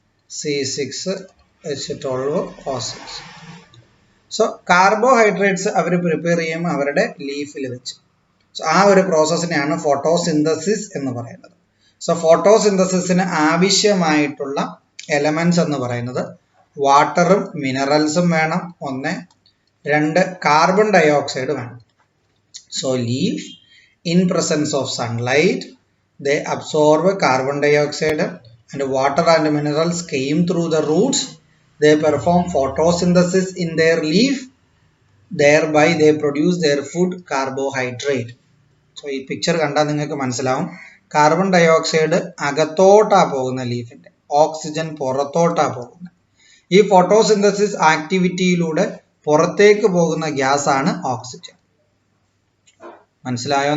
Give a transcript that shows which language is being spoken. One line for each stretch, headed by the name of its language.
Malayalam: C6H12O6. So carbohydrates അവർ prepare ചെയ്യും അവരുടെ ലീഫിൽ വെച്ച്. സോ ആ ഒരു പ്രോസസ്സിനെയാണ് ഫോട്ടോസിന്തസിസ് എന്ന് പറയുന്നത്. സോ ഫോട്ടോസിന്തസിസിന് ആവശ്യമായിട്ടുള്ള എലമെന്റ്സ് എന്ന് പറയുന്നത് വാട്ടറും മിനറൽസും വേണം, 1. 2 കാർബൺ ഡയോക്സൈഡ് വേണം.
English: So leaf in presence of sunlight they absorb carbon dioxide and water and minerals came through the roots. They perform photosynthesis in their leaf, thereby they produce their food carbohydrate.
Malayalam: So ഈ picture കണ്ടാൽ നിങ്ങൾക്ക് മനസ്സിലാവും carbon dioxide അകത്തോട്ടാ പോകുന്ന ലീഫിന്റെ, oxygen പുറത്തോട്ടാ പോകുന്നത്. ഈ photosynthesis ആക്ടിവിറ്റിയിലൂടെ പുറത്തേക്ക് പോകുന്ന gas ആണ് ഓക്സിജൻ. മനസ്സിലായോ?